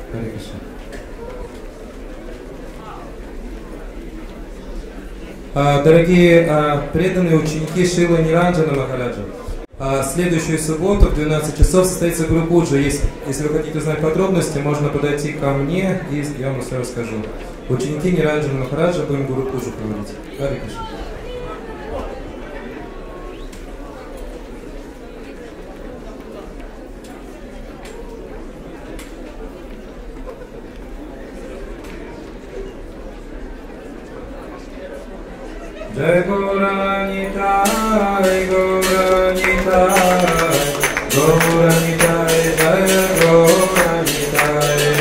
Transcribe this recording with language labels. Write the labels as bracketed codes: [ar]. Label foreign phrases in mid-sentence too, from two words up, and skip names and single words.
[ru] Дорогие преданные ученики Шрилы Ниранджана Махараджа, следующую субботу в 12 часов состоится Гуру-пуджа. Если вы хотите узнать подробности, можно подойти ко мне, и я вам все расскажу. Ученики Ниранджана Махараджа будем Гуру-пуджу проводить. Харе Кришна. Jai Gauranitai, Gauranitai, Gauranitai, Jai Gauranitai.